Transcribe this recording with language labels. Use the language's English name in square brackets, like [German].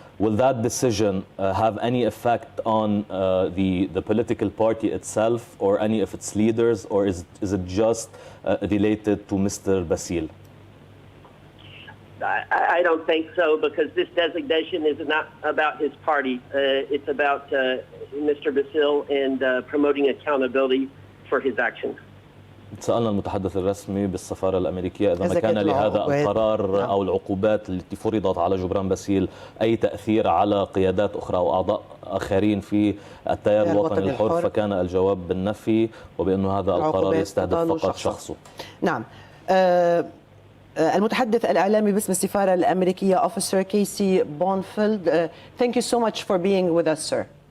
[English] Will that decision have any effect on the political party itself or any of its leaders, or is it just related to Mr. Basil? I don't think so, because this designation is not about his party. It's about Mr. Basil and promoting accountability for his actions. [Arabic] سألنا المتحدث الرسمي بالسفارة الأميركية إذا ما كان لهذا القرار أو العقوبات التي فرضت على جبران باسيل أي تأثير على قيادات أخرى أو أعضاء آخرين في التيار الوطني الحر، فكان الجواب بالنفي وبأنه هذا القرار يستهدف فقط شخصه. نعم. المتحدث الإعلامي باسم السفارة الأميركية [English] Officer Casey Bonfield, thank you so much for being with us, sir.